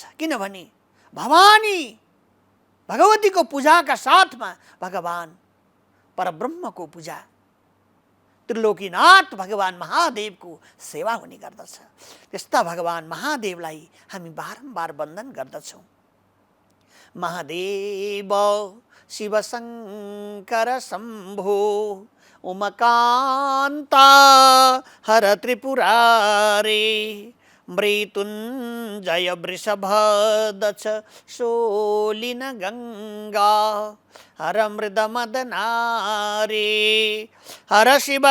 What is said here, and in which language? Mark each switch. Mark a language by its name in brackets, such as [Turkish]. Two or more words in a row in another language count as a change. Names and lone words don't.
[Nepali] किनभने भवानी भगवतीको पूजाका साथमा भगवान परब्रह्मको पूजा, त्रिलोकीनाथ भगवान महादेवको सेवा हुने गर्दछ। त्यस्ता भगवान महादेवलाई हामी बारम्बार वन्दन गर्दछौँ। [Sanskrit] महादेव शिव शङ्कर शम्भो उमकान्ता हर त्रिपुरारे मृत्युञ्जय वृषभदच शोलिन गङ्गा हर मृदमदनारे हर शिव